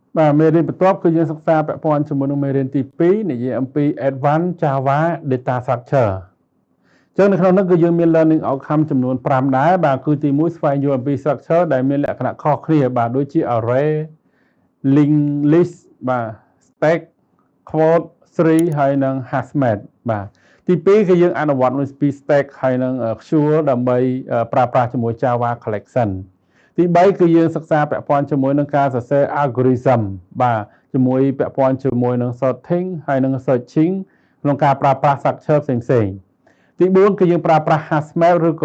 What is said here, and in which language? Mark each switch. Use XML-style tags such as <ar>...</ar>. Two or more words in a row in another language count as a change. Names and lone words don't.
<km>បាទមេរៀនបន្ទាប់គឺយើងសិក្សាពាក់ព័ន្ធជាមួយនឹងមេរៀនទី2និយាយអំពី</km> <en>Advanced Java Data Structure</en> <km>ចឹងនៅក្នុងនោះគឺយើងមាន</km> <en>learning outcome</en> <km>ចំនួន5ដែរបាទគឺទី1ស្វែងយល់អំពី structure ដែលមានលក្ខណៈខុសគ្នាបាទដូចជា</km> <en>array linked list</en> <km>បាទ</km> <en>stack quote tree</en> <km>ហើយនិង</km> <en>hash map</en> <km>បាទទី2គឺយើងអនុវត្តមួយពី stack ហើយនិង Azure ដើម្បីប្រើប្រាស់ជាមួយ</km> <en>Java collection</en> <km>ទី3គឺយើងសិក្សាពាក់ព័ន្ធជាមួយនឹងការសរសេរ algorithm បាទជាមួយពាក់ព័ន្ធជាមួយនឹង sorting ហើយនិង searching ក្នុងការប្រើប្រាស់ structure ផ្សេងៗទី4គឺយើងប្រើប្រាស់</km> <en>hash map</en> <km>ឬក៏</km>